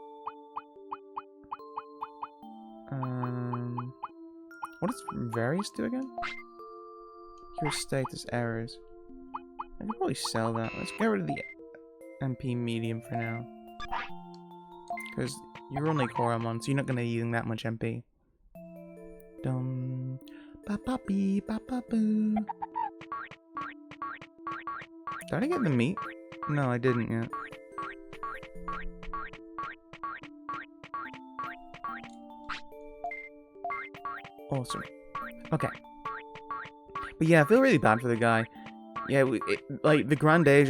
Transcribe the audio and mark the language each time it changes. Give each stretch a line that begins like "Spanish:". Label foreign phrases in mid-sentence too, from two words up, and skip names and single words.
English: What does various do again? Cure status errors. I could probably sell that. Let's get rid of the MP medium for now. Because you're only Koromon, so you're not going to be using that much MP. Dum. Ba ba bee ba ba boo. Did I get the meat? No, I didn't yet. Awesome. Okay. But yeah, I feel really bad for the guy. Yeah, like the Grand Asia...